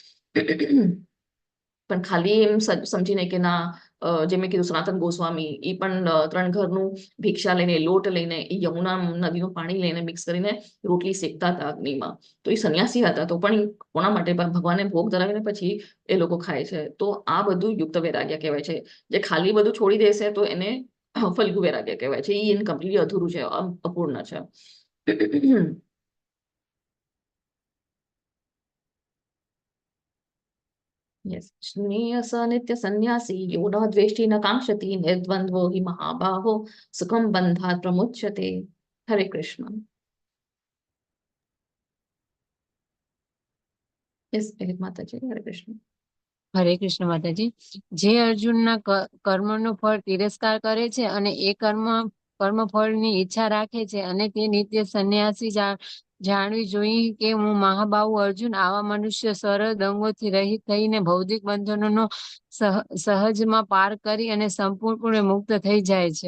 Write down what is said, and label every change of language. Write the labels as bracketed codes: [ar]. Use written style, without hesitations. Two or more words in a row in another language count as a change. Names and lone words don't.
[gu] પણ ખાલી એમ સમજીને કે ના, જેમ મેં કીધું સનાતન ગોસ્વામી, એ પણ 3 ઘરનું ભિક્ષા લઈને, લોટ લઈને, એ યમુના નદીનું પાણી લઈને મિક્સ કરીને રોટલી શેકતા હતા અગ્નિમાં. તો એ સંન્યાસી હતા, તો પણ કોના માટે? ભગવાનને ભોગ ધરાવીને પછી એ લોકો ખાય છે. તો આ બધું યુક્ત વૈરાગ્ય કહેવાય છે. જે ખાલી બધું છોડી દેશે તો એને ફલ્ગુ વૈરાગ્ય કહેવાય છે. એ એને કમ્પ્લીટલી અધૂરું છે, અપૂર્ણ છે. [en] Yes. [sa] ज्ञेय नित्य संन्यासी योद द्वेष्टि न काङ्क्षति निर्द्वन्द्वो हि महाबाहो सुखं बन्धात् प्रमुच्यते. Hare Krishna. Yes, Mataji. Hare Krishna. [gu] હરે કૃષ્ણ માતાજી. જે અર્જુનના કર્મનો ફળ તિરસ્કાર કરે છે અને એ કર્મફળની ઈચ્છા રાખે છે અને તે નિત્ય સંન્યાસી જાણવી જોઈએ કે હું મહાબાહુ અર્જુન આવા મનુષ્ય સરળ દંગોથી રહિત થઈને ભૌતિક બંધનોનો સહજમાં પાર કરી અને સંપૂર્ણપણે મુક્ત થઈ જાય છે.